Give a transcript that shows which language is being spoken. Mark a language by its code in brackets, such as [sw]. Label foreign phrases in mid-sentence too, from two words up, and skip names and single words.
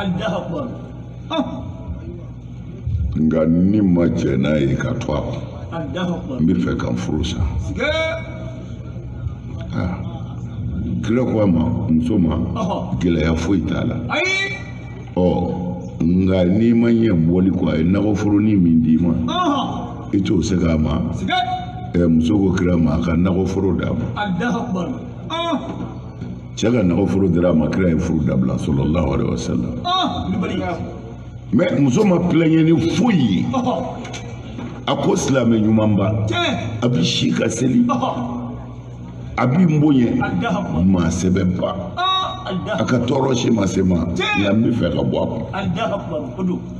[bm] nka ni ma cɛ n'a ye ka to a kɔ n bɛ fɛ ka n furu sa kira ko a ma muso ma gɛlɛya foyi t'a la nka n'i ma ɲɛ bɔli kɔ a ye nakɔforonin min d'i ma i t'o se k'a ma muso ko kira ma a ka nakɔforo d'a ma cɛ ka nakɔforo dira a ma kira ye furu dabila [ar] صلى الله عليه وسلم [bm] mɛ muso ma kulonkɛ ni foyi ye a ko silamɛ ɲuman ba a bɛ si ka seli a b'i bonya maa sɛbɛn ba a ka tɔɔrɔ si ma se ma nka n bɛ fɛ ka bɔ a kɔnɔ